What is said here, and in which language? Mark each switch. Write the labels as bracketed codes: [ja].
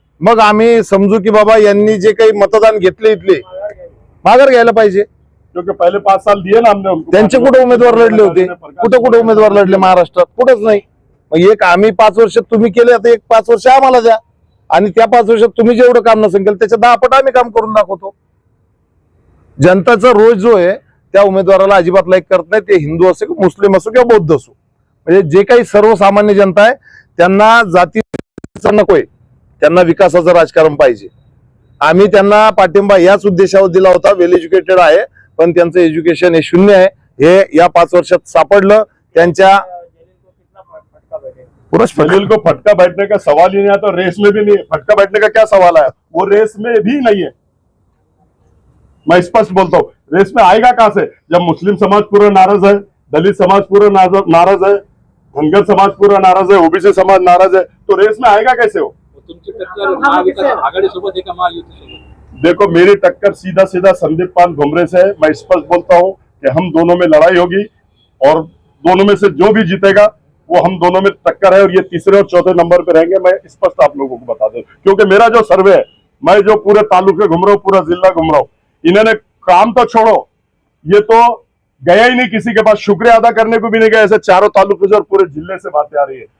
[mr] मग आम्ही समजू की बाबा यांनी जे काही मतदान घेतले इथले माघार घ्यायला पाहिजे. [hi] क्योंकि पहले 5 साल दिए ना हमने उनको. [mr] त्यांचे कुठे उमेदवार लढले होते? कुठे उमेदवार लढले महाराष्ट्रात? कुठेच नाही. मग एक आम्ही 5 वर्ष तुम्ही केले, आता एक 5 वर्ष आम्हाला द्या, आणि त्या 5 वर्षात तुम्ही जेवढं काम नसेल केलं त्याच्या 10 पट आम्ही काम करून दाखवतो. जनताचा रोज जो आहे त्या उमेदवाराला अजिबात लाईक करत नाही, ते हिंदू असो किंवा मुस्लिम असो किंवा बौद्ध असो. म्हणजे जे काही सर्वसामान्य जनता आहे त्यांना जातीचं नकोय, त्यांना विकासाचं राजकारण पाहिजे. आम्ही त्यांना पाठिंबा याच उद्देशावर दिला होता. वेल एज्युकेटेड आहे पण त्यांचं एज्युकेशन हे शून्य आहे, हे या 5 वर्षात सापडलं. त्यांच्या [hi] जलील को फटका बैठने का सवाल ही नहीं आता, रेस में भी नहीं है. फटका बैठने का क्या सवाल है, वो रेस में भी नहीं है. मैं स्पष्ट बोलता हूँ, रेस में आएगा कहां से जब मुस्लिम समाज पूरा नाराज है, दलित समाज पूरा नाराज है, धनगर समाज पूरा नाराज है, ओबीसी समाज नाराज है, तो रेस में आएगा कैसे वो. [mr] तुमची टक्कर महाविकास आघाडीसोबत आहे का महायुतीसोबत? [hi] देखो मेरी टक्कर सीधा सीधा संदीप पान घुमरे से है. मैं स्पष्ट बोलता हूँ कि हम दोनों में लड़ाई होगी और दोनों में से जो भी जीतेगा वो हम दोनों में टक्कर है, और ये तीसरे और चौथे नंबर पे रहेंगे. मैं स्पष्ट आप लोगों को बता दूं, क्योंकि मेरा जो सर्वे है, मैं जो पूरे तालुके घूम रहा हूँ, पूरा जिला घूम रहा हूँ, इन्होंने काम तो छोड़ो, ये तो गया ही नहीं किसी के पास, शुक्रिया अदा करने को भी नहीं गया. ऐसे चारों तालुके से और पूरे जिले से बातें आ रही है.